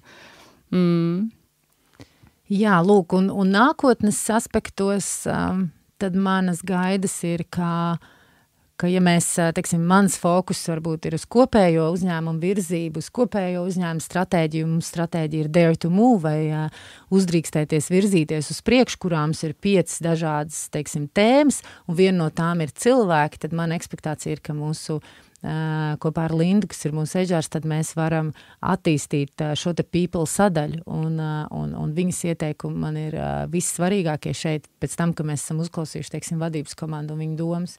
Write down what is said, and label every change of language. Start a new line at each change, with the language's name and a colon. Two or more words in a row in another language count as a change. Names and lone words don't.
Latvian: Jā, lūk, un nākotnes aspektos tad manas gaidas ir, ka ja mēs, teiksim, mans fokus varbūt ir uz kopējo uzņēmumu virzību, uz kopējo uzņēmumu stratēģiju, mums stratēģija ir
English: dare to move,
Latvian: vai uzdrīkstēties virzīties uz priekšu, kurām ir 5 dažādas, teiksim, tēmas, un viena no tām ir cilvēki, tad mana ekspektācija ir, ka mūsu kopā ar Lindu, kas ir mūsu eģārs, tad mēs varam attīstīt šo te people sadaļu, un viņas ieteikumi man ir vissvarīgākie šeit, pēc tam, ka mēs esam uzklausījuši, teiksim, vadības komandu un viņu domas.